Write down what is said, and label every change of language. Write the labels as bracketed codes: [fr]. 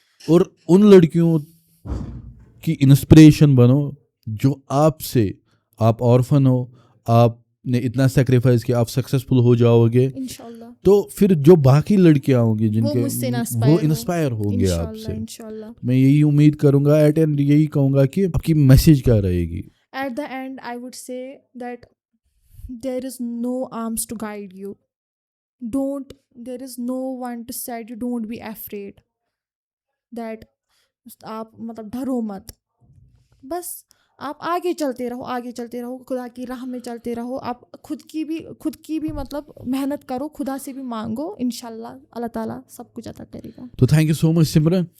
[hi] और उन लड़कियों की इंस्पिरेशन बनो जो आपसे, आप ऑर्फन हो, आपने इतना सेक्रीफाइस किया, आप सक्सेसफुल हो जाओगे, इंशाल्लाह तो फिर जो बाकी लड़कियां होंगी वो जिनके मुझसे वो इंस्पायर होंगे इंशाल्लाह आपसे. इंशाल्लाह. मैं यही उम्मीद करूंगा एट एंड, यही कहूंगा कि आपकी मैसेज क्या रहेगी. [en] At the end, I would say that there is no arms to guide you. There is no one to say you don't be afraid. That [hi] आप मतलब डरो मत, बस आप आगे चलते रहो, खुदा की राह में चलते रहो. आप खुद की भी मतलब मेहनत करो, खुदा से भी मांगो, इंशाल्लाह अल्लाह ताला सब कुछ अता करेगा. तो thank you so much Simran,